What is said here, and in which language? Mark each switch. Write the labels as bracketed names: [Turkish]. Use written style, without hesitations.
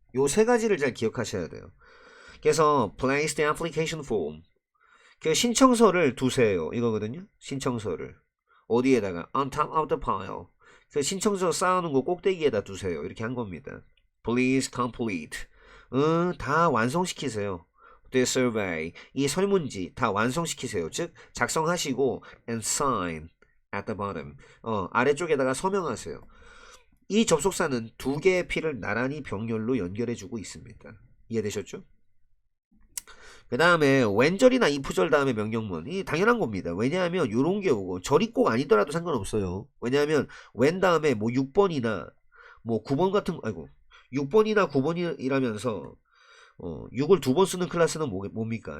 [Korean] 요 세 가지를 잘 기억하셔야 돼요. 그래서 [English] place the application form [Korean] 그 신청서를 두세요. 이거거든요. 신청서를 어디에다가 [English] on top of the pile [Korean] 그 신청서 쌓아놓은 거 꼭대기에다 두세요. 이렇게 한 겁니다. [English] Please complete [Korean] 다 완성시키세요. [English] The survey [Korean] 이 설문지 다 완성시키세요. 즉 작성하시고 [English] and sign at the bottom [Korean] 아래쪽에다가 서명하세요. 이 접속사는 두 개의 P를 나란히 병렬로 연결해주고 있습니다. 이해되셨죠? 그 다음에 when절이나 if절 다음에 명령문이 당연한 겁니다. 왜냐하면 요런 게 오고 절이 꼭 아니더라도 상관없어요. 왜냐하면 when 다음에 뭐 6번이나 뭐 9번 같은 6번이나 9번이라면서 6을 두 번 쓰는 클래스는 뭡니까?